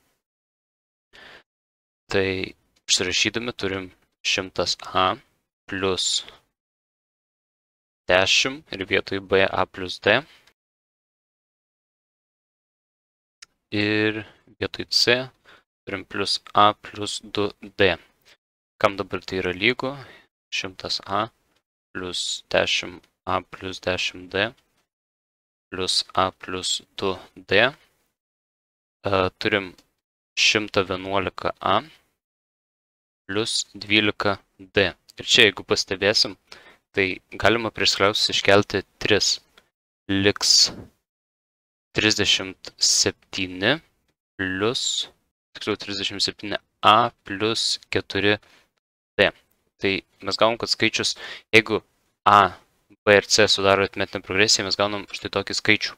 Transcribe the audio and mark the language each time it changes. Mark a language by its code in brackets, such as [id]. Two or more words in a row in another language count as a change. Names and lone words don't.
[lt] Tai išsirašydami turim 100A plus 10 ir vietoj B A plus D. Ir vietoj C turim plus A plus 2D. Kam dabar tai yra lygu? 100A plus 10A plus 10D plus A plus 2D. Turim 111A plus 12D. Ir čia, jeigu pastebėsim, tai galima priskliausius iškelti 3. Liks 37 plus, tiksliau 37A plus 4D. Tai mes gaunam, kad skaičius, jeigu A, B ir C sudaro aritmetinę progresiją, mes gaunam štai tokį skaičių.